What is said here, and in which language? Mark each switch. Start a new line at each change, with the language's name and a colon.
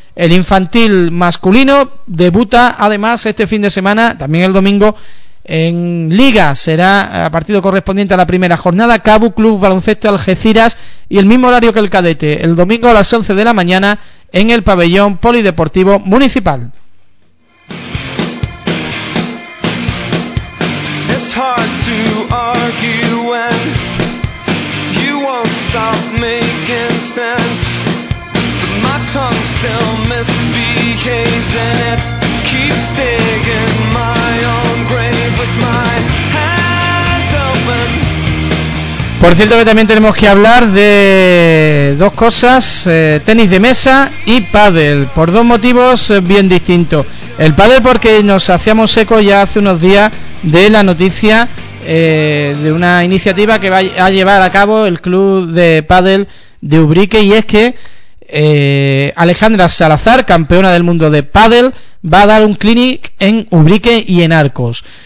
Spanish: El infantil masculino debuta además este fin de semana, también el domingo, en Liga. Será a partido correspondiente a la primera jornada, Cabu Club Baloncesto Algeciras, y el mismo horario que el cadete, el domingo a las 11:00 a.m. en el pabellón polideportivo municipal.
English: Hard to argue when you won't stop making sense, but my tongue still misbehaves and it keeps digging my own grave with my hands open.
Spanish: Por cierto, que también tenemos que hablar de dos cosas, tenis de mesa y pádel, por dos motivos bien distintos. El pádel, porque nos hacíamos eco ya hace unos días de la noticia de una iniciativa que va a llevar a cabo el club de pádel de Ubrique, y es que Alejandra Salazar, campeona del mundo de pádel, va a dar un clinic en Ubrique y en Arcos.